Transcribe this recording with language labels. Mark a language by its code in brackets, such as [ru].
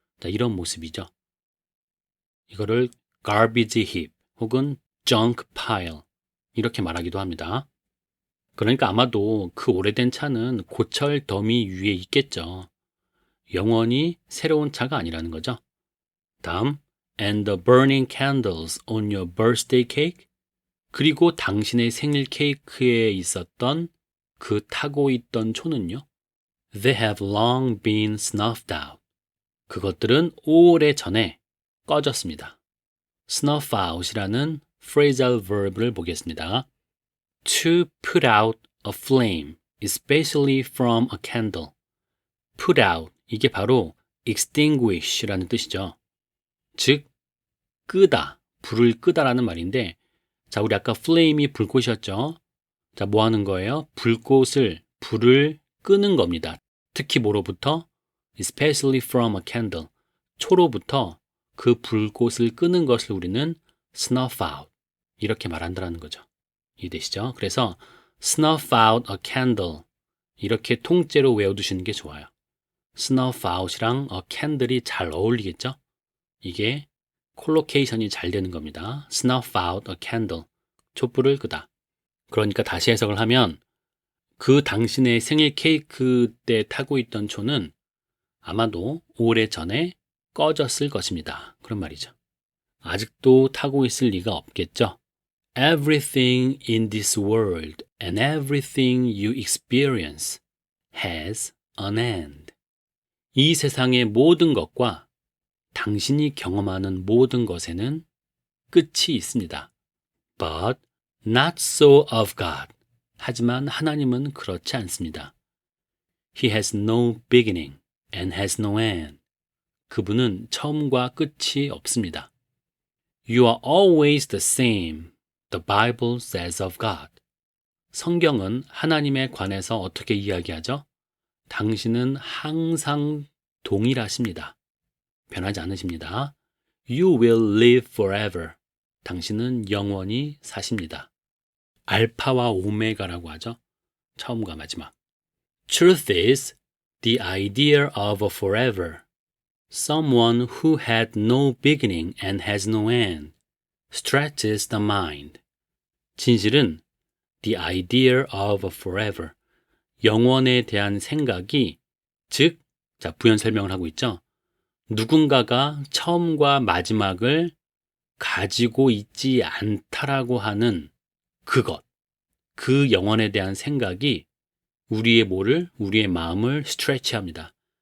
[ko] 자, 이런 모습이죠. 이거를 garbage heap 혹은 junk pile 이렇게 말하기도 합니다. 그러니까 아마도 그 오래된 차는 고철 더미 위에 있겠죠. 영원히 새로운 차가 아니라는 거죠. [en] 다음, and the burning candles on your birthday cake. [ko] 그리고 당신의 생일 케이크에 있었던 그 타고 있던 초는요. [en] They have long been snuffed out. [ko] 그것들은 오래전에 꺼졌습니다. snuff out이라는 phrasal verb를 보겠습니다. [en] To put out a flame, especially from a candle. [ko] put out, 이게 바로 extinguish라는 뜻이죠. 즉, 끄다, 불을 끄다라는 말인데 자, 우리 아까 flame이 불꽃이었죠. 자, 뭐 하는 거예요? 불을 끄는 겁니다. 특히 뭐로부터? [en] Especially from a candle. [ko] 초로부터 그 불꽃을 끄는 것을 우리는 snuff out. 이렇게 말한다는 거죠. 이해되시죠? [en] 그래서 snuff out a candle. [ko] 이렇게 통째로 외워두시는 게 좋아요. snuff out이랑 a candle이 잘 어울리겠죠? 이게 콜로케이션이 잘 되는 겁니다. [en] snuff out a candle. [ko] 촛불을 끄다. 그러니까 다시 해석을 하면 그 당신의 생일 케이크 때 타고 있던 초는 아마도 오래전에 꺼졌을 것입니다. 그런 말이죠. 아직도 타고 있을 리가 없겠죠. [en] Everything in this world and everything you experience has an end. [ko] 이 세상의 모든 것과 당신이 경험하는 모든 것에는 끝이 있습니다. [en] But not so of God. [ko] 하지만 하나님은 그렇지 않습니다. [en] He has no beginning and has no end. [ko] 그분은 처음과 끝이 없습니다. [en] You are always the same. The Bible says of God. [ko] 성경은 하나님에 관해서 어떻게 이야기하죠? 당신은 항상 동일하십니다. 변하지 않으십니다. [en] You will live forever. [ko] 당신은 영원히 사십니다. 알파와 오메가라고 하죠. 처음과 마지막. [en] Truth is the idea of a forever. Someone who had no beginning and has no end. Stretches the mind. [ko] 진실은 [en] the idea of a forever. [ko] 영원에 대한 생각이 즉, 자, 부연 설명을 하고 있죠. 누군가가 처음과 마지막을 가지고 있지 않다라고 하는 그것, 그 영혼에 대한 생각이 우리의 마음을 스트레치합니다.